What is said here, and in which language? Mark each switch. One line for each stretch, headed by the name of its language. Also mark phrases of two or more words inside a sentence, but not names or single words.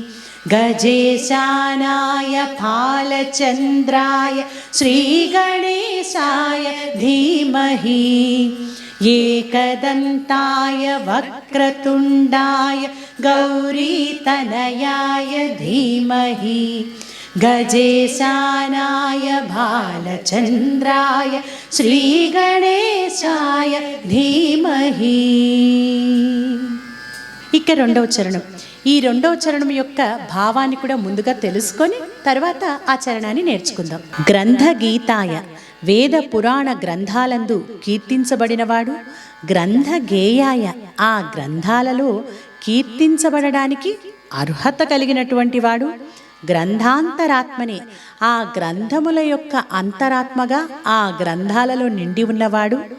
Sanskrit: गजेशानाय फालचन्द्राय श्रीगणेशाय धीमहि एकदन्ताय वक्रतुण्डाय गौरीतनयाय धीमहि गजेशानाय भालचन्द्राय శ్రీగణేశాయ ధీమహి.
Telugu: ఇక రెండవ చరణం. ఈ రెండవ చరణం యొక్క భావాన్ని కూడా ముందుగా తెలుసుకొని తర్వాత ఆ చరణాన్ని నేర్చుకుందాం.
Sanskrit: గ్రంథ గీతాయ
Telugu: వేద పురాణ గ్రంథాలందు కీర్తించబడినవాడు,
Sanskrit: గ్రంథ గేయాయ
Telugu: ఆ గ్రంథాలలో కీర్తించబడడానికి అర్హత కలిగినటువంటి వాడు, గ్రంథాంతరాత్మనే ఆ గ్రంథముల యొక్క అంతరాత్మగా ఆ గ్రంథాలలో నిండి ఉన్నవాడు,